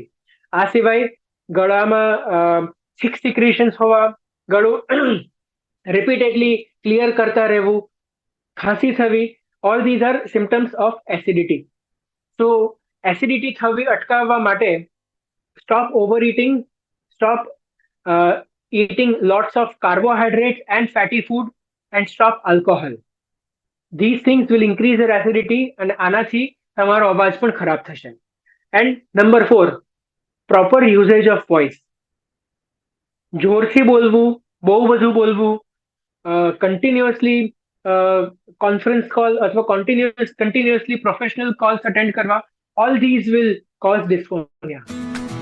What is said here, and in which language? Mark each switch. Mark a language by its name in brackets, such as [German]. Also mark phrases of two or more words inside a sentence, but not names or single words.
[Gujarati] આ સિવાય ગળામાં [English] thick secretions [Gujarati] હોવા, ગળું [English] repeatedly clear [Gujarati] કરતા રહેવું, ખાંસી થવી, [English] all these are symptoms of acidity. સો [Gujarati] એસિડિટી થવી અટકાવવા માટે [English] stop over eating, stop eating lots of carbohydrates and fatty food, and stop alcohol. These things will increase your acidity and [Gujarati] આનાથી તમારો અવાજ પણ ખરાબ થશે. [English] And number 4, proper usage of voice. [Gujarati] જોરથી બોલવું, બહુ બધું બોલવું, [English] continuously conference call [Gujarati] અથવા [English] continuously professional calls [Gujarati] અટેન્ડ કરવા, [English] all these will cause dysphonia.